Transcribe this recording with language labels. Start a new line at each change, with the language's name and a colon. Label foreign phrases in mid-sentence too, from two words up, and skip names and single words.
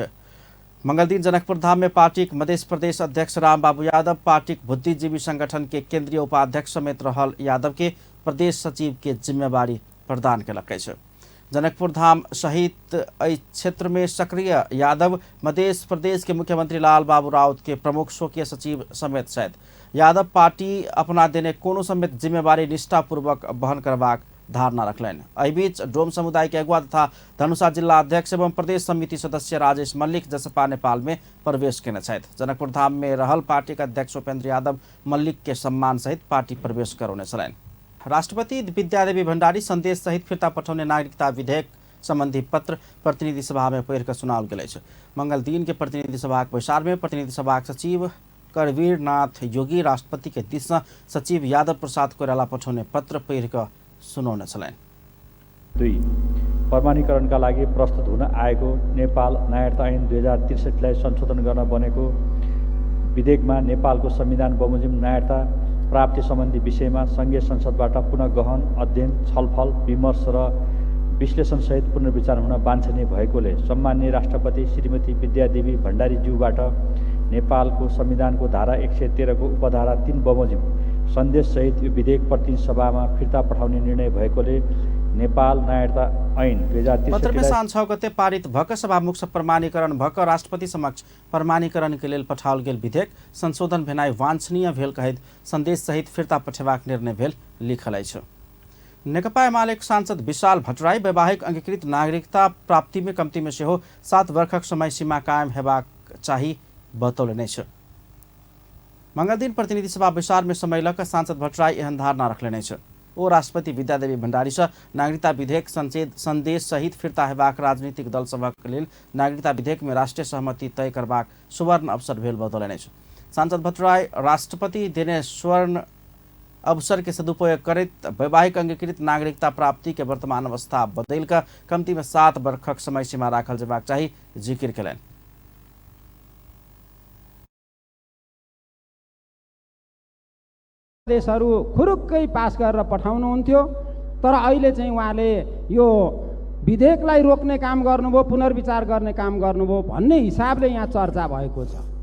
Maithili: मंगल दिन जनकपुर धाम में पार्टी मध्य प्रदेश अध्यक्ष रामबाबू यादव, पार्टी बुद्धिजीवी संगठन के केंद्रीय उपाध्यक्ष समेत रहल यादव के प्रदेश सचिव के जिम्मेवारी प्रदान केलक अछि। जनकपुर धाम सहित एहि क्षेत्र में सक्रिय यादव मध्य प्रदेश के मुख्यमंत्री लाल बाबू राउत के प्रमुख स्वकीय सचिव समेत छथि। यादव पार्टी अपना देने कोनो समेत जिम्मेवारी निष्ठापूर्वक वहन करबाक धारणा रखलनि। एहि बीच डोम समुदाय के अगुवा तथा धनुषा जिला अध्यक्ष एवं प्रदेश समिति सदस्य राजेश मल्लिक जसपा नेपाल में प्रवेश केने छथि। जनकपुर धाम में रहल पार्टी के अध्यक्ष उपेंद्र यादव मल्लिक के सम्मान सहित पार्टी प्रवेश करौने छलनि। राष्ट्रपति विद्यादेवी भण्डारी संदेश सहित फिर्ता पठाउने नागरिकता विधेयक संबंधी पत्र प्रतिनिधि सभा में पढ़ि सुनाओल गेल अछि। मंगल दिन के प्रतिनिधि सभा के बैसार में प्रतिनिधि सभा के सचिव करवीर नाथ योगी राष्ट्रपति के दिस सचिव यादव प्रसाद कोइराला पठाउने पत्र पढ़ि सुनाउने छलनि। 2.
Nepali: प्रमाणीकरणका लागि प्रस्तुत हुन आएको नेपाल नागरिकता ऐन 2063 लाई संशोधन गर्न बनेको विधेयकमा नेपालको संविधान बमोजिम नागरिकता प्राप्ति सम्बन्धी विषयमा संघीय संसदबाट पुनः गहन अध्ययन, छलफल, विमर्श र विश्लेषणसहित पुनर्विचार हुन वाञ्छनीय भएकोले सम्माननीय राष्ट्रपति श्रीमती विद्यादेवी भण्डारीज्यूबाट नेपालको संविधानको धारा 113 को उपधारा 3 बमोजिम सन्देशसहित यो विधेयक प्रतिनिधि सभामा फिर्ता पठाउने निर्णय भएकोले नेपाल नागरिकता ऐन 2063
Maithili: पत्र में साँझ 6 गते पारित भक सभामुख से प्रमाणीकरण भक राष्ट्रपति समक्ष प्रमाणीकरण के लेल पठाओल गेल विधेयक संशोधन भेनाइ वांछनीय भेल कहैत संदेश सहित फिर्ता पठेबाक निर्णय भेल लिखल अछि। नेकपा एमालेक सांसद विशाल भट्टराई वैवाहिक अंगीकृत नागरिकता प्राप्ति में कम्ती में सेहो 7 वर्षक समय सीमा कायम हेबाक चाही बतौलनि अछि। मंगल दिन प्रतिनिधि सभा विचार में समयलक सांसद भट्टराई एहन धारणा रखलनि अछि। ओ राष्ट्रपति विद्यादेवी भण्डारी से नागरिकता विधेयक संदेश सहित फिर्ता हेबाक राजनीतिक दल सभक लेल नागरिकता विधेयक में राष्ट्रीय सहमति तय करबाक सुवर्ण अवसर भेल बतौलनि अछि। सांसद भट्टराई राष्ट्रपति देने स्वर्ण अवसर के सदुपयोग करैत वैवाहिक अंगीकृत नागरिकता प्राप्ति के वर्तमान अवस्था बदल कर कम्ती में 7 वर्षक समय सीमा राखल जेबाक चाही जिकिर केलनि।
Nepali: देशहरू खुरुक्कै पास गरेर पठाउनुहुन्थ्यो, तर अहिले चाहिँ उहाँले यो विधेयकलाई रोक्ने काम गर्नुभयो, पुनर्विचार गर्ने काम गर्नुभयो भन्ने हिसाबले यहाँ चर्चा भएको छ।